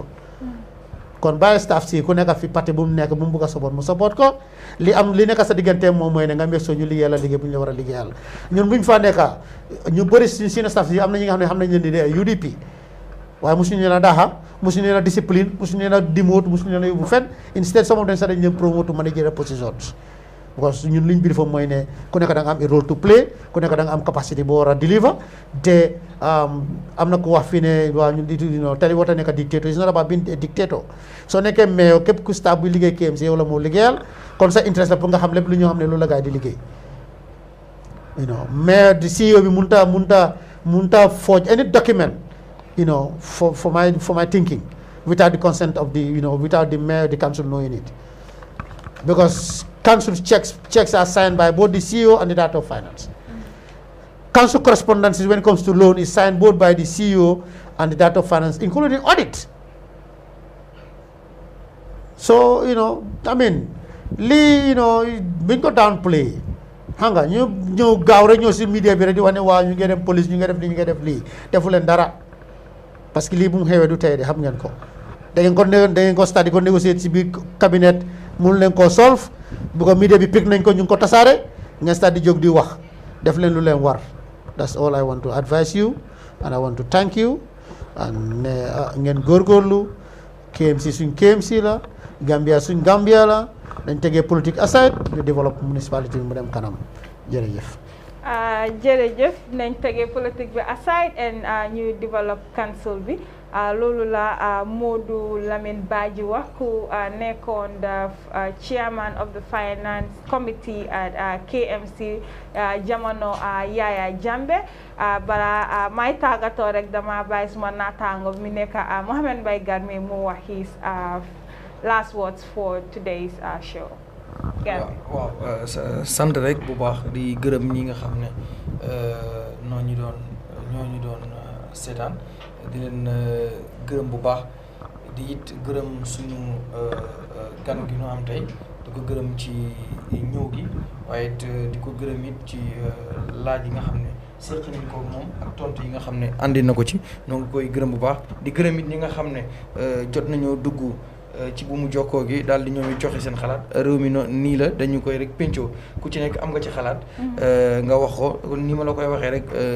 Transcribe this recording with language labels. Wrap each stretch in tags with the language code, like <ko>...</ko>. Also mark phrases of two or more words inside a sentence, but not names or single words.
<wo>Kon bàyyi staff si ku nekk fi parti bu mu nekk bu mu bëgg a support mu support ko, li nekk sa diggante moom mooy ne nga mbég soo ñu liggéeyal la liggéey bu ñu la war a liggéeyal. Ñun buñ fa nekk ñu bëri si seen staff si am na ñi nga xam ne leen di dee UDP, waaye mosuñu leen a daaxa, mosuñu leen a discipline, mosuñu leen a demote, mosuñu leen a yóbbu fenn.</wo> <en>Instead some of them</en> <wo>sax dañ leen</wo> <en>promote to managerial positions, because</en> <wo>ñun liñ biir foofu mooy ne ku nekk da nga am</wo> <en>a role to play,</en> <wo>ku nekk da nga am capacity boo war a deliver. Te am na ku wax fii ne waa ñun tali wata nekk dictator,</wo> <en>it's not about being a dictator.</en> <wo>Soo nekkee mayor képp ku staff bu liggéey KMC yow la moo liggéeyal, kon sa interest la pour nga xam lépp lu ñoo xam ne loolu la gaay di liggéey.</wo> <en>Mayor di CEO</en> <wo>bi munta</wo> <en>forge any document for my thinking without the consent of the without the mayor, the council knowing it, because council checks are signed by both the CEO and the director of finance. Council correspondences when it comes to loan is signed both by the CEO and the director of finance, including audit. So I mean</en> <wo>lii buñ ko downplay, xam nga ñu ñëw gaaw rek ñëw si media bi rek di wax ne waaw ñu ngi dem police, ñu ngi def lii, ñu ngi def lii, defu leen dara, parce que lii bu mu xewee du tey de xam ngeen ko. da ngeen ko study ko négocier ci biir cabinet, mun leen koo solve, bu ko media bi pick nañ ko ñu ngi ko tasaare, ngeen study jóg di wax, def leen lu leen war.</wo> <en>That's all I want to advise you, and I want to thank you, and</en> <wo>ngeen góorgóorlu. KMC suñ KMC la, Gambia suñ Gambia la, dañ tegee politique aside ñu développe municipalité bi mu dem kanam. Jërëjëf. jërëjëf nañ tegee politique bi</wo> <en>aside and</en> <wo>ñu develop council bi loolu la Modou Lamine Badji wax ku nekkoon</wo> <en>the chairman of the finance committee at KMC</en> <wo>jamono Yaya Jammeh bara may tàggatoo rek dama bàyyi suma naataango mi nekk Mohamed Mbaye Garmi mu wax</wo> <en>his last words for today's show.</en> <wo>waaw sant rek bu baax di gërëm ñi nga xam ne ñoo ñu doon seetaan di leen gërëm bu baax di it gërëm suñu gan gi ñu am tey di ko gërëm ci ñëw gi waaye it di ko gërëm it ci laaj yi nga xam ne seq nañ ko moom ak tontu yi nga xam ne andi na ko ci ñoo ngi koy gërëm bu baax di gërëm it ñi nga xam ne jot nañoo dugg ci bu mu jokkoo gi daal di ñoom joxe seen xalaat réew mi nii la dañu koy rek pencoo ku ci nekk am nga ci xalaat nga wax ko ni ma la koy waxee rek</wo>